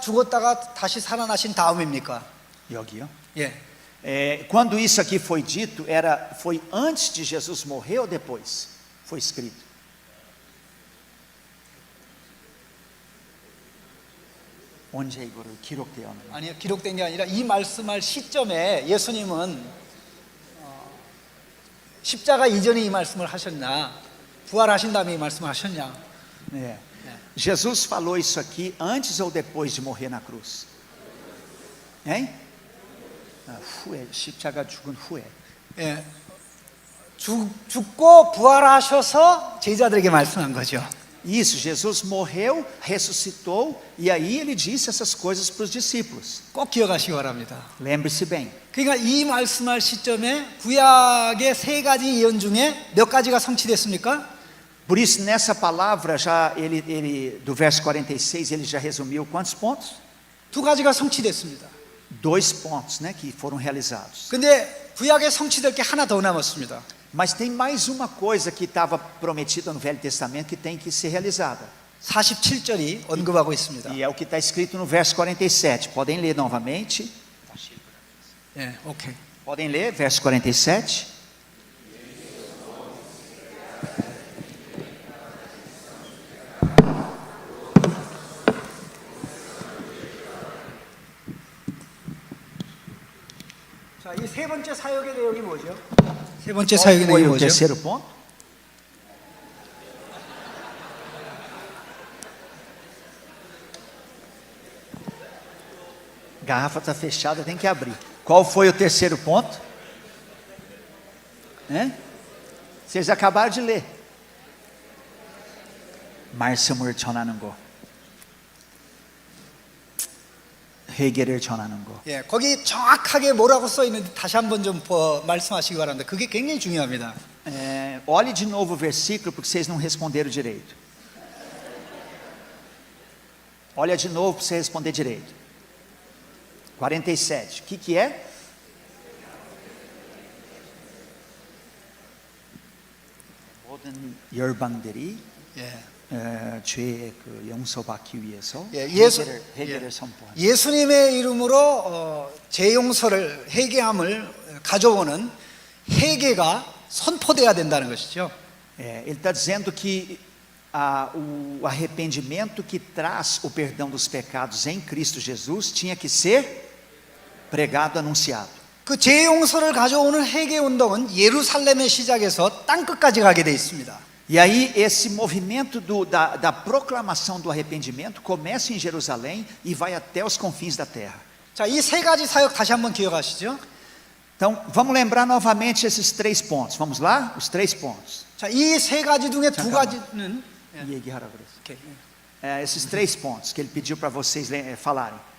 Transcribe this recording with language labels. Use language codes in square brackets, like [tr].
[ko] 죽었다가 다시 살아나신 다음입니까? 여기요? 예. [pt] Quando isso aqui foi dito, foi antes de Jesus morrer ou depois? Foi escrito. [ko] 언제 이거를 기록되었나요? 아니요, 기록된 게 아니라 이 말씀할 시점에 예수님은 십자가 이전에 이 말씀을 하셨냐, 부활하신 다음에 이 말씀을 하셨냐? [pt] Jesus falou isso aqui antes ou depois de morrer na cruz? [ko] Hein? 후에, 십자가 죽은 후에. 예. 죽고 부활하셔서 제자들에게 말씀한 거죠. [pt] Isso, Jesus morreu, ressuscitou e aí ele disse essas coisas para os discípulos. [ko] 꼭 기억하시기 바랍니다. [pt] Lembre-se bem. [ko] 그러니까 이 말씀할 시점에 구약의 세 가지 예언 중에 몇 가지가 성취됐습니까? [pt] Por isso nessa palavra já ele do verso 46 ele já resumiu quantos pontos? [ko] 두 가지가 성취됐습니다. [pt] Dois pontos, né, que foram realizados. [ko] 근데 구약에 성취될 게 하나 더 남았습니다. [pt] Mas tem mais uma coisa que estava prometida no Velho Testamento que tem que ser realizada. [ko] 47절이 언급하고 있습니다. [pt] E é o que está escrito no verso 47. Podem ler novamente. [ko] 예, 오케이. [pt] Podem ler, verso 47. [ko] 자, 이 세 번째 사역의 내용이 뭐죠? 세 번째 사역의 [pt] Qual foi [ko] 내용이 [pt] o [ko] 뭐죠? [pt] terceiro ponto? Garrafa está fechada, tem que abrir. Qual foi o terceiro ponto? Vocês acabaram de ler. [ko] 말씀을 전하는 거. 회개를 전하는 거. 예, 거기 정확하게 뭐라고 써 있는지 다시 한번 좀 말씀하시기 바랍니다. 그게 굉장히 중요합니다. [pt] Olhe de novo o versículo porque vocês não responderam direito. Olha de novo para você responder direito. 47. O que é? [ko] 모든 열방들이 죄의 그 용서받기 위해서 회개를 선포하는. 예수님의 이름으로 재용서를 회개함을 가져오는 회개가 선포돼야 된다는 것이죠. [pt] Ele está dizendo que o arrependimento que traz o perdão dos pecados em Cristo Jesus tinha que ser pregado, anunciado. [ko] 그 재용서를 가져오는 회개 운동은 예루살렘의 시작에서 땅 끝까지 가게 돼 있습니다. [pt] E aí esse movimento da proclamação do arrependimento começa em Jerusalém e vai até os confins da terra. [ko] 자, 이 세 가지 사역 다시 한번 기억하시죠? [pt] Então, vamos lembrar novamente esses três pontos. Vamos lá? Os três pontos. [ko] 자, 이 세 가지 중에 두 가지는 얘기하라 그랬어. 오케이. [pt] Esses três pontos que ele pediu para vocês falarem.